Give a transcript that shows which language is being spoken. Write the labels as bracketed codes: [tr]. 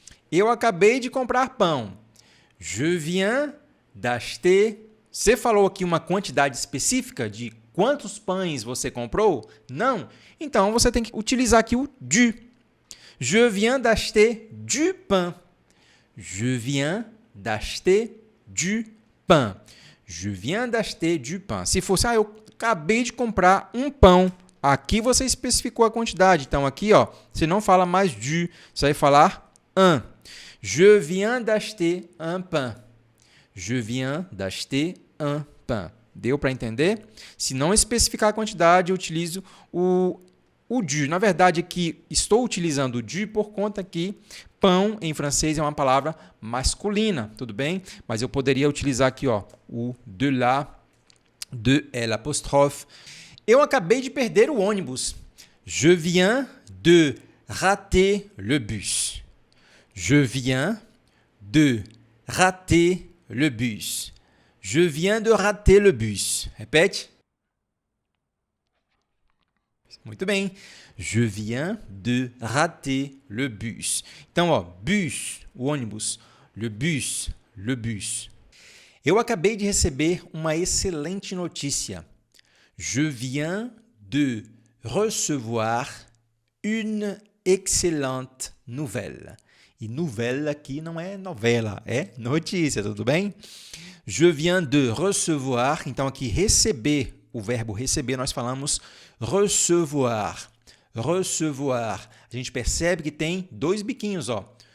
[pt] Eu acabei de comprar pão. [fr] Je viens d'acheter. [pt] Você falou aqui uma quantidade específica de quantos pães você comprou? Não. Então, você tem que utilizar aqui o du. [fr] Je viens d'acheter du pain. Je viens d'acheter du pain. Je viens d'acheter du pain. [pt] Se fosse, eu acabei de comprar um pão. Aqui você especificou a quantidade. Então, aqui, ó, você não fala mais du, você vai falar un. [fr] Je viens d'acheter un pain. Je viens d'acheter un pain. [pt] Deu para entender? Se não especificar a quantidade, eu utilizo o du. Na verdade, aqui estou utilizando o du por conta que pão em francês é uma palavra masculina, tudo bem? Mas eu poderia utilizar aqui, ó, o de la, de L apostrophe. Eu acabei de perder o ônibus. [fr] Je viens de rater le bus. Je viens de rater le bus. Je viens de rater le bus. [pt] Repete. Muito bem. [fr] Je viens de rater le bus. [pt] Então, ó, bus, o ônibus. Le bus, le bus. Eu acabei de receber uma excelente notícia. [fr] Je viens de recevoir une excellente nouvelle. [pt] E nouvelle aqui não é novela, é notícia, tudo bem? Je viens de recevoir. Então, aqui, receber, o verbo receber, nós falamos recevoir. Recevoir. A gente percebe que tem dois biquinhos, ó.